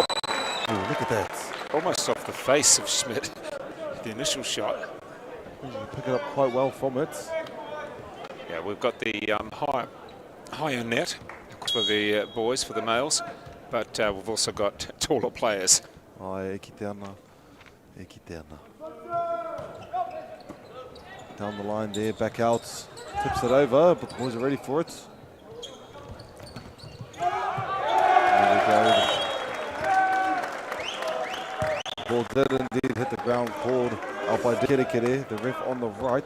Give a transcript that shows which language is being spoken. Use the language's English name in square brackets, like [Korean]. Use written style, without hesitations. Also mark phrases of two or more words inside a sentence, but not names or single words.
[English] Oh, look at that. Almost off the face of Schmidt, the initial shot. Pick it up quite well from it. Yeah, we've got the higher net for the boys, for the males, but we've also got taller players. [Māori] Ai, e ki te ana. E ki te ana. [English] Down the line there, back out. Tips it over, but the boys are ready for it. There we go. The ball did indeed hit the ground, called out by Kirikiri, the ref on the right.